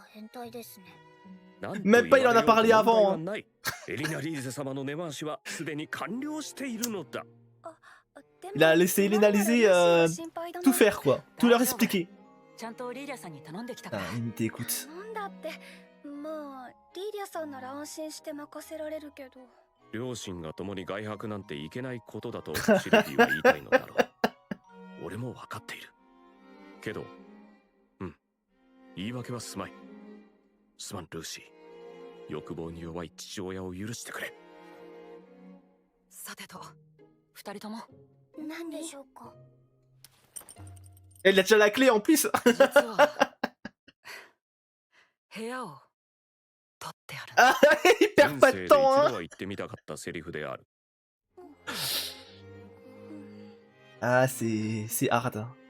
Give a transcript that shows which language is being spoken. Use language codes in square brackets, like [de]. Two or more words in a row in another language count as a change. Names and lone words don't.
[fr] Même pas il en a parlé avant. Il a laissé Elena Lise tout faire quoi, tout leur expliquer. Ah, il t'écoute. [ja] 両親が共に外泊なんていけないことだとシルフィーは言いたいのだろう。俺も分かっている。けど、言い訳はすまい。すまんルーシー。欲望に弱い父親を許してくれ。さてと、二人とも。何でしょうか。 [fr] Elle a déjà la clé en plus. [ja] 部屋を。 [fr] Ah, il perd pas de temps, hein. Ah, c'est hard.